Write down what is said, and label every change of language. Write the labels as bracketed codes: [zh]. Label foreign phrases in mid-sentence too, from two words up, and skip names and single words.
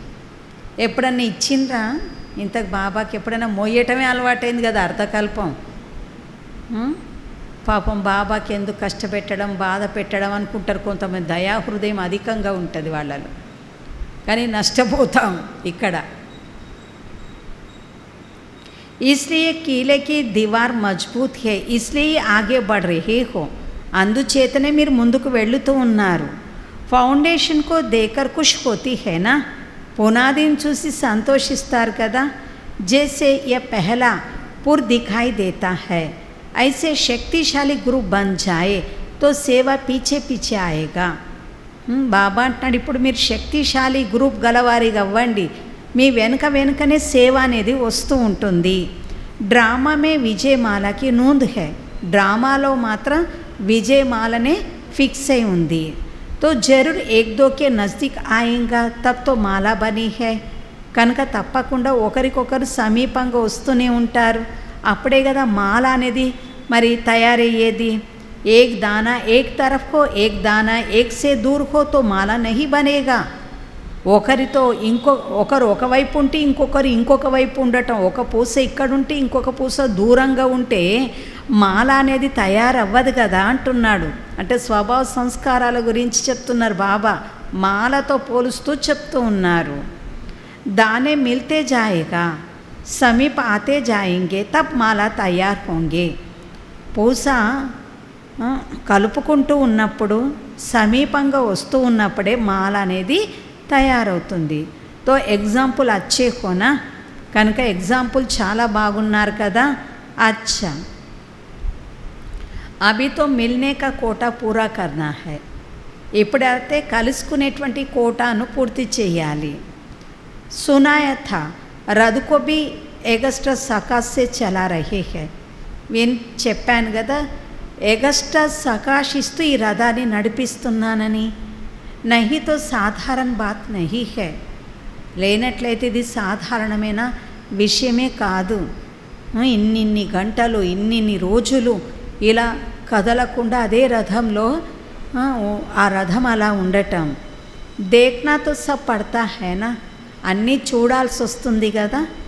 [te] ఎప్పుడన్నా ఇచ్చిండ్రా? ఇంతకు బాబాకి ఎప్పుడైనా మోయటమే అలవాటైంది కదా అర్ధకల్పం. పాపం బాబాకి ఎందుకు కష్టపెట్టడం, బాధ పెట్టడం అనుకుంటారు కొంతమంది. దయాహృదయం అధికంగా ఉంటుంది వాళ్ళలో, కానీ నష్టపోతాం ఇక్కడ. [hi] इसलिए किले की दीवार मजबूत है, इसलिए आगे बढ़ रहे हो. [te] అందుచేతనే మీరు ముందుకు వెళుతూ ఉన్నారు. [hi] फाउंडेशन को देखकर खुश होती है ना, [te] పునాదిని చూసి సంతోషిస్తారు కదా. [hi] जैसे यह पहला पुर दिखाई देता है, ऐसे शक्तिशाली ग्रुप बन जाए तो सेवा पीछे पीछे आएगा. [te] బాబా అంటున్నాడు, ఇప్పుడు మీరు శక్తిశాలి గ్రూప్ గలవారిగా అవ్వండి, మీ వెనుక వెనుకనే సేవ అనేది వస్తూ ఉంటుంది. [hi] ड्रामा में विजयमाला की नूंध है, [te] డ్రామాలో మాత్రం విజయమాలనే ఫిక్స్ అయి ఉంది. [hi] तो ज़रूर एक दो के नज़दीक आएगा तब तो माला बनी है. [te] కనుక తప్పకుండా ఒకరికొకరు సమీపంగా వస్తూనే ఉంటారు, అప్పుడే కదా మాల అనేది మరి తయారయ్యేది. [hi] एक दाना एक तरफ़ हो, एक दाना एक से दूर हो तो माला नहीं बनेगा. [te] ఒకరితో ఒకరు ఒకవైపు ఉంటే ఇంకొకరు ఇంకొక వైపు ఉండటం, ఒక పూస ఇక్కడుంటే ఇంకొక పూస దూరంగా ఉంటే మాల అనేది తయారవ్వదు కదా అంటున్నాడు. అంటే స్వభావ సంస్కారాల గురించి చెప్తున్నారు బాబా, మాలతో పోలుస్తూ చెప్తూ ఉన్నారు. [hi] दाने मिलते जाएगा, समीप आते जाएँगे तब माला तैयार होंगे. [te] పూస కలుపుకుంటూ ఉన్నప్పుడు సమీపంగా వస్తూ ఉన్నప్పుడే మాల అనేది తయారవుతుంది. [hi] तो एग्ज़ाम्पल अच्छे हो ना, [te] కనుక ఎగ్జాంపుల్ చాలా బాగున్నారు కదా. [hi] अच्छा, अभी तो मिलने का कोटा पूरा करना है. [te] ఇప్పుడైతే కలుసుకునేటువంటి కోటాను పూర్తి చేయాలి. [hi] सुनाया था रथ को भी एक्स्ट्रा सकाश से चला रहे हैं. [te] చెప్పాను కదా, ఎగస్ట్రా సకాశిస్తూ ఈ రథాన్ని నడిపిస్తున్నానని. [hi] नहीं तो साधारण बात नहीं है, [te] లేనట్లయితే ఇది సాధారణమైన విషయమే కాదు. ఇన్నిన్ని గంటలు ఇన్నిన్ని రోజులు ఇలా కదలకుండా అదే రథంలో ఆ రథం అలా ఉండటం. [hi] देखना तो सब पड़ता है ना, [te] అన్నీ చూడాల్సి వస్తుంది కదా.